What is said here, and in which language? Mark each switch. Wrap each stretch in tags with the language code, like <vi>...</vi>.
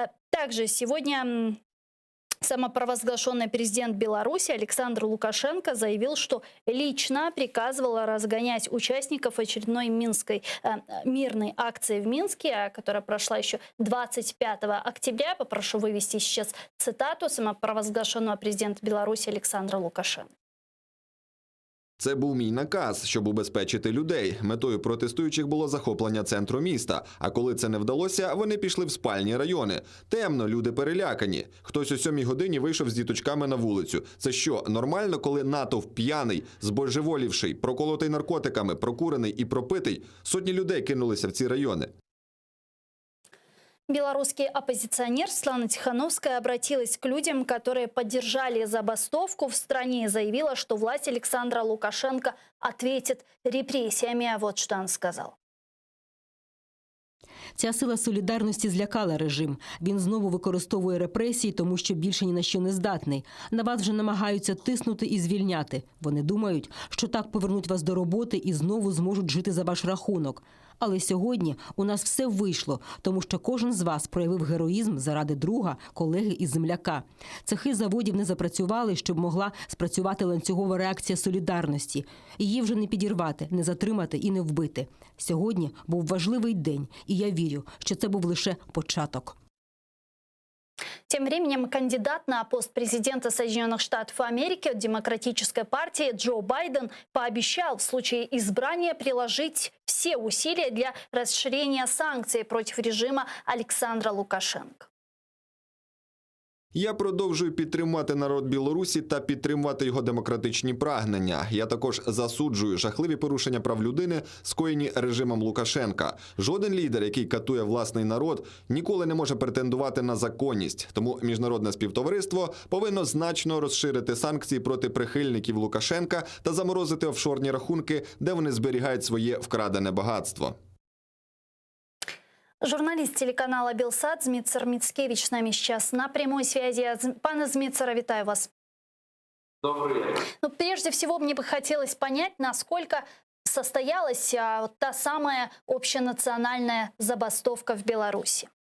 <ru>Также сегодня самопровозглашенный президент Беларуси Александр Лукашенко заявил, что лично приказывал разгонять участников очередной мирной акции в Минске, которая прошла еще 25 октября. Попрошу вывести сейчас цитату самопровозглашенного президента Беларуси Александра Лукашенко.</ru> <uk>Це був мій наказ, щоб убезпечити людей. Метою протестуючих було захоплення центру міста. А коли це не вдалося, вони пішли в спальні райони. Темно, люди перелякані. Хтось о 7 годині вийшов з діточками на вулицю. Це що, нормально, коли натовп п'яний, збожеволівший, проколотий наркотиками, прокурений і пропитий? Сотні людей кинулися в ці райони.</uk> <ru>Белорусский оппозиционер Светлана Тихановская обратилась к людям, которые поддержали забастовку в стране, и заявила, что власть Александра Лукашенко ответит репрессиями. А вот что он сказал.</ru> <uk>Ця сила солідарності злякала режим. Він знову використовує репресії, тому що більше ні на що не здатний. На вас вже намагаються тиснути і звільняти. Вони думають, що так повернуть вас до роботи і знову зможуть жити за ваш рахунок. Але сьогодні у нас все вийшло, тому що кожен з вас проявив героїзм заради друга, колеги і земляка. Цехи заводів не запрацювали, щоб могла спрацювати ланцюгова реакція солідарності. Її вже не підірвати, не затримати і не вбити. Сьогодні був важливий день, і я вірю, що це був лише початок.</uk> <ru>Тем временем кандидат на пост президента Соединенных Штатов Америки от Демократической партии Джо Байден пообещал в случае избрания приложить все усилия для расширения санкций против режима Александра Лукашенко.</ru> <uk>Я продовжую підтримувати народ Білорусі та підтримувати його демократичні прагнення. Я також засуджую жахливі порушення прав людини, скоєні режимом Лукашенка. Жоден лідер, який катує власний народ, ніколи не може претендувати на законність. Тому міжнародне співтовариство повинно значно розширити санкції проти прихильників Лукашенка та заморозити офшорні рахунки, де вони зберігають своє вкрадене багатство.</uk> <ru>Журналист телеканала «Белсат» Змитсер Мицкевич с нами сейчас на прямой связи.</ru> <uk>Пане Змитсера, витаю вас.</uk> <ru>Добрый день. Ну, прежде всего, мне бы хотелось понять, насколько состоялась та самая общенациональная забастовка в Беларуси.</ru>